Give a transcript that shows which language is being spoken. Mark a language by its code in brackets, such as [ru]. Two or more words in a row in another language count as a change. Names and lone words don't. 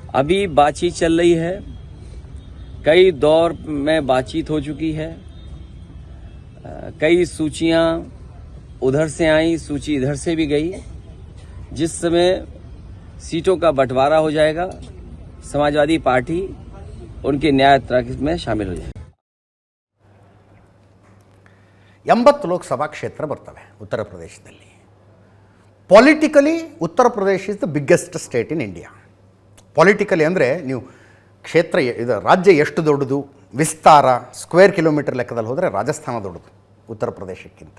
[hi] अभी बातचीत चल रही है, कई दौर में बातचीत हो चुकी है, कई सूचियां उधर से आई, सूची इधर से भी गई. जिस समय सीटों का बंटवारा हो जाएगा, समाजवादी पार्टी उनके न्याय यात्रा में शामिल हो जाएगी. [kn] 80 ಲೋಕಸಭಾ ಕ್ಷೇತ್ರ ಬರ್ತವೆ ಉತ್ತರ ಪ್ರದೇಶದಲ್ಲಿ. [en] Politically Uttar Pradesh is the biggest state in India. [kn] ಪೊಲಿಟಿಕಲಿ ಅಂದರೆ ನೀವು ಕ್ಷೇತ್ರ ಇದು ರಾಜ್ಯ ಎಷ್ಟು ದೊಡ್ಡದು, ವಿಸ್ತಾರ [en] square kilometre [kn] ಲೆಕ್ಕದಲ್ಲಿ ಹೋದರೆ ರಾಜಸ್ಥಾನ ದೊಡ್ಡದು ಉತ್ತರ ಪ್ರದೇಶಕ್ಕಿಂತ.